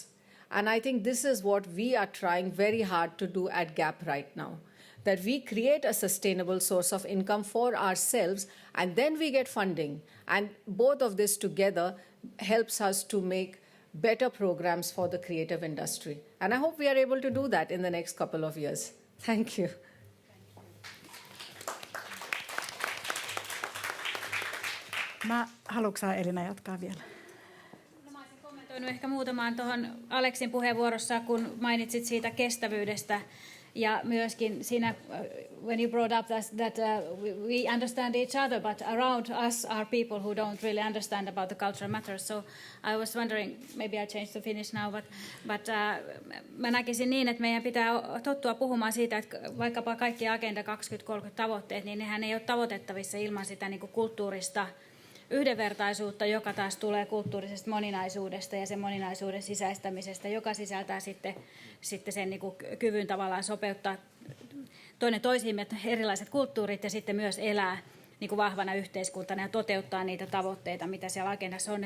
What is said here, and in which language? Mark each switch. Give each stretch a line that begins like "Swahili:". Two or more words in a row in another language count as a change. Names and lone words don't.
English: And I think this is what we are trying very hard to do at GAP right now, that we create a sustainable source of income for ourselves, and then we get funding. And both of this together helps us to make better programs for the creative industry. And I hope we are able to do that in the next couple of years. Thank you.
Finnish: Haluatko Elina jatkaa vielä? No, mä olisin kommentoinut ehkä muutamaan tuohon Aleksin puheenvuorossa, kun mainitsit siitä kestävyydestä. Ja myöskin siinä,
English: when you brought up that we understand each other, but around us are people who don't really understand about the cultural matters. So I was wondering, maybe I changed to Finnish now, but
Finnish: mä näkisin niin, että meidän pitää tottua puhumaan siitä, että vaikkapa kaikki Agenda 2030 tavoitteet, niin nehän ei ole tavoitettavissa ilman sitä niin kuin kulttuurista yhdenvertaisuutta, joka taas tulee kulttuurisesta moninaisuudesta ja sen moninaisuuden sisäistämisestä, joka sisältää sitten sen niin kuin kyvyn tavallaan sopeuttaa toinen toisiimme erilaiset kulttuurit ja sitten myös elää niin kuin vahvana yhteiskuntana ja toteuttaa niitä tavoitteita, mitä siellä agendassa on.